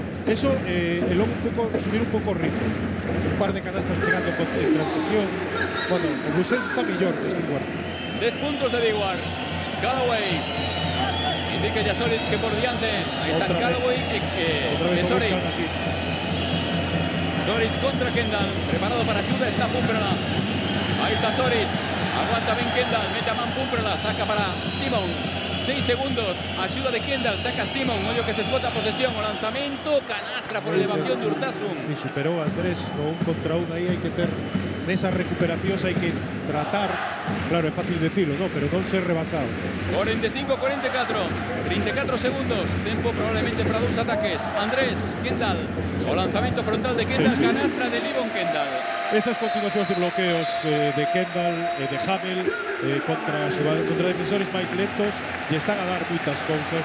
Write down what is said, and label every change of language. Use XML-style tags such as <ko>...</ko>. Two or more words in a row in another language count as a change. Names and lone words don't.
<gl>Eso, logo un pouco, subir un pouco o ritmo. Un par de canastas chegando en transición. Bueno, o Blue Saints está mellor neste cuarto. 10 puntos de Diguar. Callaway.</gl> <es>Indica ya Soric que por diante. Ahí está Callaway y Soric. Soric contra Kendall. Preparado para ayuda está Pumprala. Ahí está Soric. Aguanta bien Kendall.</es> <gl>Mete a man</gl> <es>Pumprala. Saca para Simon. 6 segundos. Ayuda de Kendall. Saca Simon.</es> <gl>Ollo que se esgota posesión o lanzamiento. Canastra por elevación de Urtasun.</gl> <es>Sí, superó a Andrés. No, un contra uno ahí hay que tener.</es> <gl>Nesas recuperacións hai que tratar, claro, é fácil decirlo, ¿no? Pero non ser rebasado. 45-44, 34 segundos, tempo probablemente para 2 ataques. Andrés, Kendall, o lanzamento frontal de Kendall, sí. Canastra de Livon Kendall. Esas continuacións de bloqueos de Kendall, de Hamel, contra defensores máis lentos, lle están a dar moitas cousas.</gl>